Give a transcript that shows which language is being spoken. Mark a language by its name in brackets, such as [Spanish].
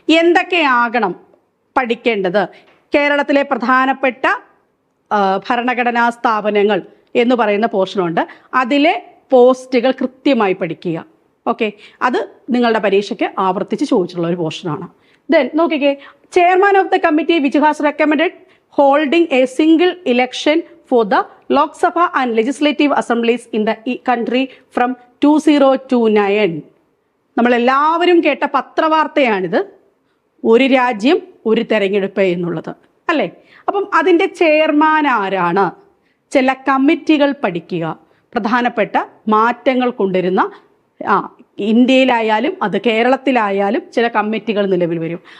[Malayalam] എന്തൊക്കെയാകണം പഠിക്കേണ്ടത്? കേരളത്തിലെ പ്രധാനപ്പെട്ട ഭരണഘടനാ സ്ഥാപനങ്ങൾ എന്ന് പറയുന്ന പോർഷനുണ്ട്. അതിലെ പോസ്റ്റുകൾ കൃത്യമായി പഠിക്കുക. ഓക്കെ, അത് നിങ്ങളുടെ പരീക്ഷയ്ക്ക് ആവർത്തിച്ച് ചോദിച്ചിട്ടുള്ള ഒരു പോർഷനാണ്. [English] then [Malayalam] നോക്കിക്കേ, [English] Chairman of the committee which has recommended holding a single election for the Lok Sabha and legislative assemblies in the country from 2029. [Malayalam] നമ്മളെല്ലാവരും കേട്ട പത്രവാർത്തയാണിത്, ഒരു രാജ്യം ഒരു തെരഞ്ഞെടുപ്പ് എന്നുള്ളത്, അല്ലേ? അപ്പം അതിൻ്റെ ചെയർമാൻ ആരാണ്? ചില കമ്മിറ്റികൾ പഠിക്കുക, പ്രധാനപ്പെട്ട മാറ്റങ്ങൾ കൊണ്ടുവരുന്ന ഇന്ത്യയിലായാലും അത് കേരളത്തിലായാലും ചില കമ്മിറ്റികൾ നിലവിൽ വരും.